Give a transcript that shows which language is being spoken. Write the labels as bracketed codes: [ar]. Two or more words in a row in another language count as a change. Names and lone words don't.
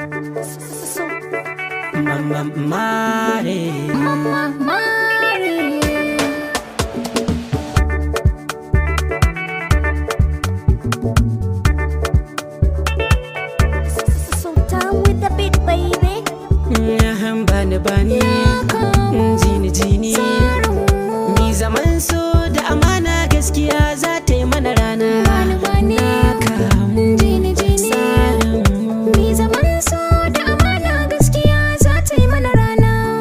[ha] Mama Mare, Mama Mare. [en] So down with the beat, baby. [ha] Bani jini mi zaman so da amana gaskiya za ta yi mana rana. Bani jini mi zaman so da amana gaskiya za ta yi mana rana.